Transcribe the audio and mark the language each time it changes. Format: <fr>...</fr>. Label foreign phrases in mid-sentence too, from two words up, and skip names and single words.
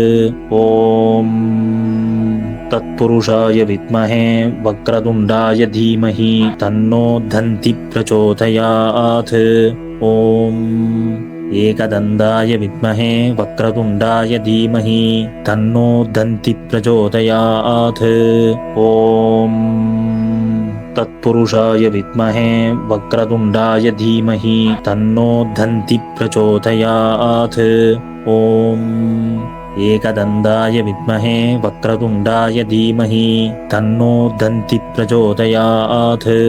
<sa>ॐ तत्पुरुषाय विद्महे वक्रतुण्डाय धीमहि तन्नो दन्ति प्रचोदयात्. ॐ एकदन्ताय विद्महे वक्रतुण्डाय धीमहि तन्नो दन्ति प्रचोदयात्. ஓம் तत्पुरुषाय विद्महे वक्रतुण्डाय धीमहि तन्नो दन्ति प्रचोदयात्। ॐ एकदन्ताय विद्महे वक्रतुण्डाय धीमहि तन्नो दन्ति प्रचोदयात्।</sa>